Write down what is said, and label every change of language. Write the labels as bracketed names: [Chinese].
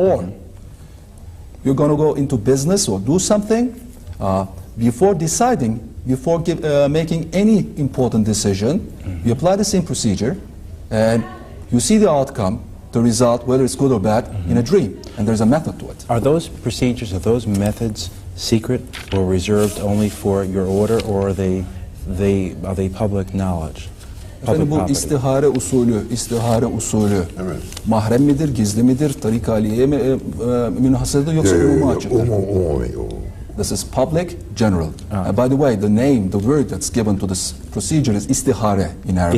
[English] Or you're going to go into business or do something, before deciding, before making any important decision, you apply the same procedure and you see the outcome, the result, whether it's good or bad, in a dream. And there's a method to it. Are those procedures, are those methods secret or reserved only for your order, or are they public knowledge? [Turkish] Efendim bu istihare usulü Evet. mahrem midir, gizli midir, tarik aliyeye münhasırdır yoksa umuma açıktır? [English] This is public, general. By the way, the name, the word that's given to this procedure is istihare in Arabic.